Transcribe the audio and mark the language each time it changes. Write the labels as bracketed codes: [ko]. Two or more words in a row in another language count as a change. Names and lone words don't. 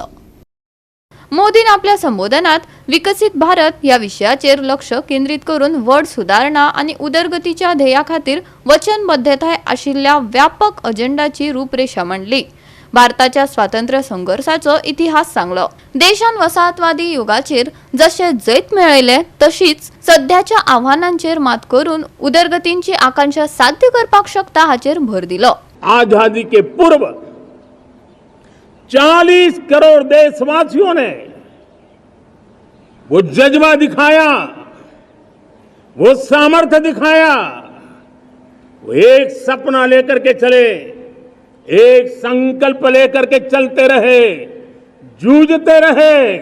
[kok] मोदीन आपल्या संबोधनात विकसित भारत या विषयाचेर लक्ष केंद्रित करून व्हड सुधारणा आणि उदरगतीच्या ध्येया खातीर वचनबद्धताय आशिल्ल्या व्यापक अजेंडाची रूपरेषा मांडली. भारताच्या स्वातंत्र्य संघर्षाचो इतिहास सांगलो. देशान वसाहतवादी युगाचेर जशे जैत मेळयले तशीच सध्याच्या आव्हानांचेर मात करून उदरगतींची आकांक्षा साध्य करपाक शकता हाचेर भर दिलो. [hi] आजादी के पूर्व 40 करोड़ देशवासियों ने वो जज्बा दिखाया, वो सामर्थ्य दिखाया, वो एक सपना लेकर के चले, एक संकल्प लेकर के चलते रहे, जूझते रहे.